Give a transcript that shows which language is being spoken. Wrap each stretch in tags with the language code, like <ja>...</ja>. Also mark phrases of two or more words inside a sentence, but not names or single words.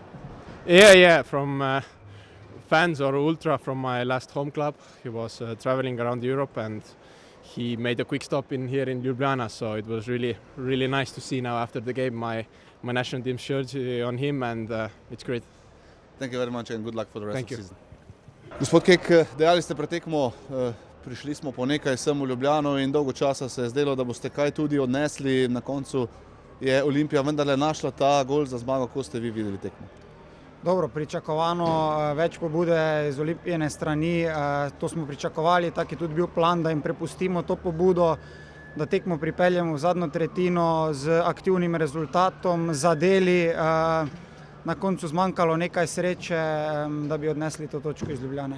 <en>Yeah, from fans or ultra from my last home club. He was traveling around Europe and he made a quick stop here in Ljubljana, so it was really nice to see now after the game my national team shirt on him, and it's great. Thank you very much and good luck for the rest Thank of the you. season.</en> <sl>Gospod Kek, dejali ste pred tekmo, prišli smo po nekaj sem v Ljubljano in dolgo časa se je zdelo, da boste kaj tudi odnesli. Na koncu je Olimpija vendarle našla ta gol za zmago. Kako ste vi videli tekmo? Dobro, pričakovano, več pobude iz Olimpijine strani, to smo pričakovali, tak je tudi bil plan, da jim prepustimo to pobudo, da tekmo pripeljemo v zadnjo tretjino z aktivnim rezultatom, zadeli, na koncu zmanjkalo nekaj sreče, da bi odnesli to točko iz Ljubljane.</sl>